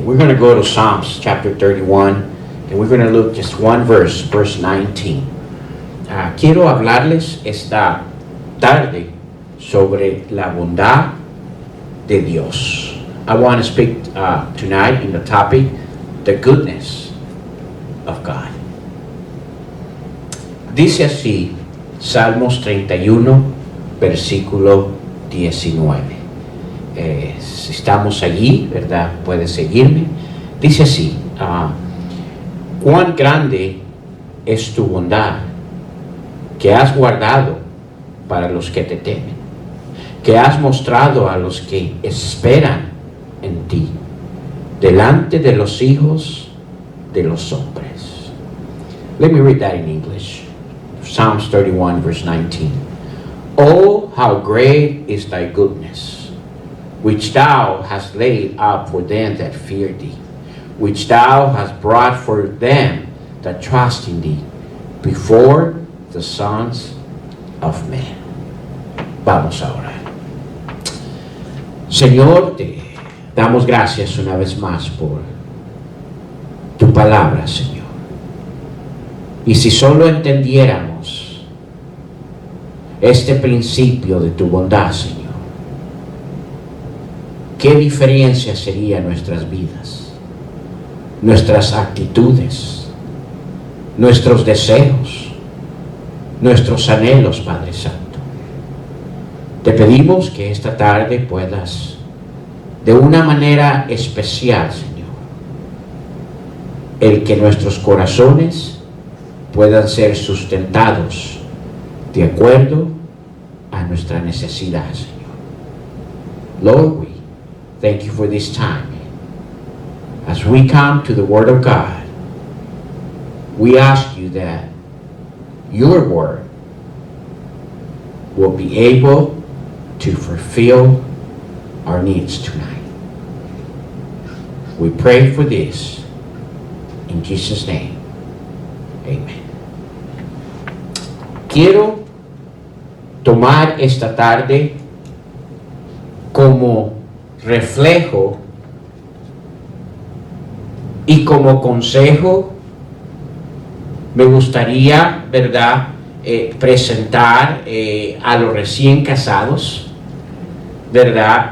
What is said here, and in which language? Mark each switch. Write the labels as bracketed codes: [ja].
[en] We're going to go to Psalms chapter 31, and we're going to look just one verse, verse 19. [es] Quiero hablarles esta tarde sobre la bondad de Dios. [en] I want to speak tonight in the topic, the goodness of God. [es] Dice así, Salmos 31, versículo 19. Si estamos allí, ¿verdad? Puedes seguirme. Dice así, cuán grande es tu bondad que has guardado para los que te temen, que has mostrado a los que esperan en ti, delante de los hijos de los hombres. [en] Let me read that in English. Psalms 31, verse 19. Oh, how great is thy goodness, which thou hast laid up for them that fear thee, which thou hast brought for them that trust in thee, before the sons of men. [es] Vamos a orar. Señor, te damos gracias una vez más por tu palabra, Señor. Y si solo entendiéramos este principio de tu bondad, Señor, ¿qué diferencia sería en nuestras vidas, nuestras actitudes, nuestros deseos, nuestros anhelos, Padre Santo? Te pedimos que esta tarde puedas, de una manera especial, Señor, el que nuestros corazones puedan ser sustentados de acuerdo a nuestra necesidad, Señor. [en] Lord, we thank you for this time. As we come to the Word of God, we ask you that your Word will be able to fulfill our needs tonight. We pray for this in Jesus' name. Amen. [es] Quiero tomar esta tarde como reflejo y como consejo. Me gustaría, ¿verdad?, presentar a los recién casados, ¿verdad?